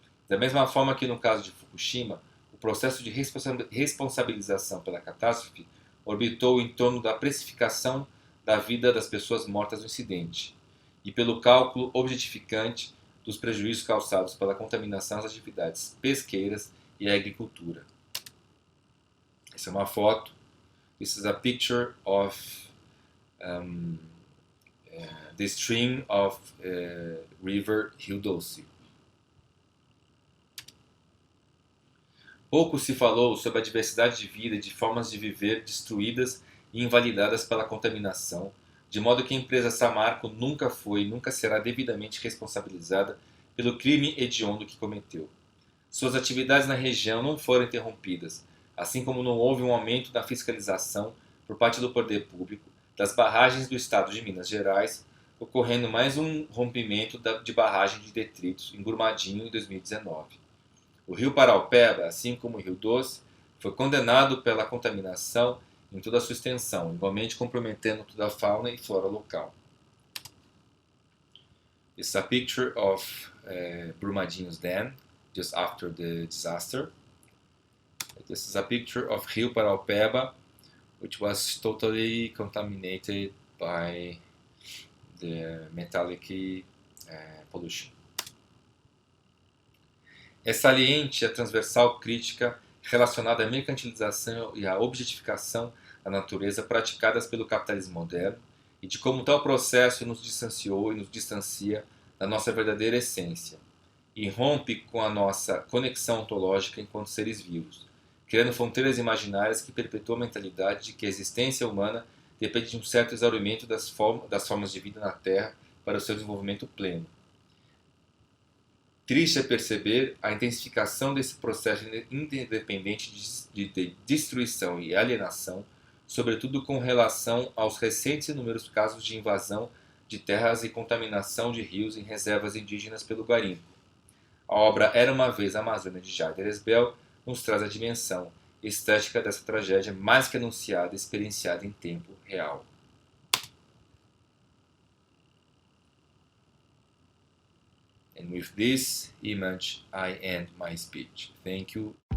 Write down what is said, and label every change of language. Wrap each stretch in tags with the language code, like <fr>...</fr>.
<pt>Da mesma forma que no caso de Fukushima, o processo de responsabilização pela catástrofe orbitou em torno da precificação da vida das pessoas mortas no incidente e pelo cálculo objetificante dos prejuízos causados pela contaminação às atividades pesqueiras e à agricultura. Essa é uma foto.</pt> <en>This is a picture of the stream of River Rio Doce.</en> <pt>Pouco se falou sobre a diversidade de vida e de formas de viver destruídas e invalidadas pela contaminação, de modo que a empresa Samarco nunca foi e nunca será devidamente responsabilizada pelo crime hediondo que cometeu. Suas atividades na região não foram interrompidas, assim como não houve um aumento da fiscalização por parte do poder público das barragens do estado de Minas Gerais, ocorrendo mais um rompimento de barragem de detritos em Brumadinho em 2019. O rio Paraupeba, assim como o Rio Doce, foi condenado pela contaminação em toda a sua extensão, igualmente comprometendo toda a fauna e flora local.</pt> <en>This is a picture of Brumadinho's dam, just after the disaster. This is a picture of Rio Paraupeba, which was totally contaminated by the metallic pollution.</en> <pt>É saliente a transversal crítica relacionada à mercantilização e à objetificação da natureza praticadas pelo capitalismo moderno e de como tal processo nos distanciou e nos distancia da nossa verdadeira essência e rompe com a nossa conexão ontológica enquanto seres vivos, criando fronteiras imaginárias que perpetuam a mentalidade de que a existência humana depende de um certo exaurimento das formas de vida na Terra para o seu desenvolvimento pleno. Triste é perceber a intensificação desse processo independente de destruição e alienação, sobretudo com relação aos recentes e inúmeros casos de invasão de terras e contaminação de rios em reservas indígenas pelo garimpo. A obra Era uma Vez a Amazônia de Jacques Delesbel nos traz a dimensão estética dessa tragédia mais que anunciada e experienciada em tempo real.</pt> <en>And with this image, I end my speech. Thank you.</en>